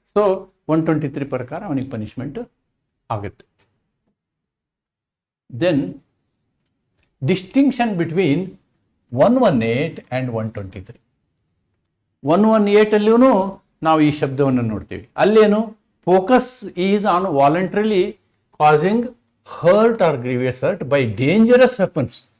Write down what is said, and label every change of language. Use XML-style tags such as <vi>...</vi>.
<kn>So 123 ಪ್ರಕಾರ ಅವನಿಗೆ punishment ಆಗುತ್ತೆ.</kn> <en>Then distinction between 118 and 123.</en> <kn>118 ಅಲ್ಲಿಯೂ ನಾವು ಈ ಶಬ್ದವನ್ನು ನೋಡ್ತೀವಿ.</kn> <en>ಅಲ್ಲೇನು focus is on voluntarily causing hurt or grievous hurt by dangerous weapons.</en>